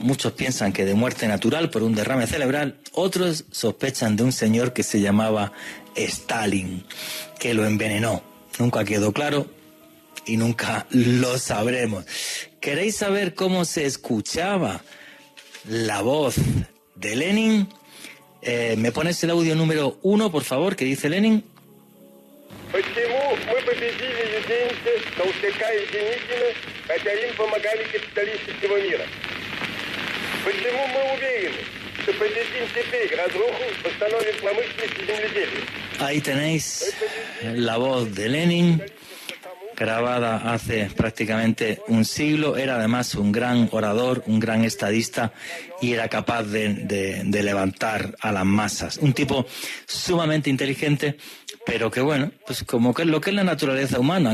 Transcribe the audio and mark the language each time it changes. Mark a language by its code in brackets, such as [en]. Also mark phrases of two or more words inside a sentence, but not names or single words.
[es] Muchos piensan que de muerte natural por un derrame cerebral, otros sospechan de un señor que se llamaba Stalin, que lo envenenó. Nunca quedó claro y nunca lo sabremos. ¿Queréis saber cómo se escuchaba la voz de Lenin? ¿Me pones el audio número 1, por favor, que dice Lenin? [ru] Почему мы победили Юденича, Толстяка и Деникина, хотя им помогали капиталисты всего мира? Почему мы уверены, что победим теперь разруху, восстановим промышленность и земледелие? [es] Ahí tenéis la voz de Lenin, grabada hace prácticamente un siglo. Era además un gran orador, un gran estadista y era capaz de levantar a las masas. Un tipo sumamente inteligente, pero que bueno, pues como que es lo que es la naturaleza humana.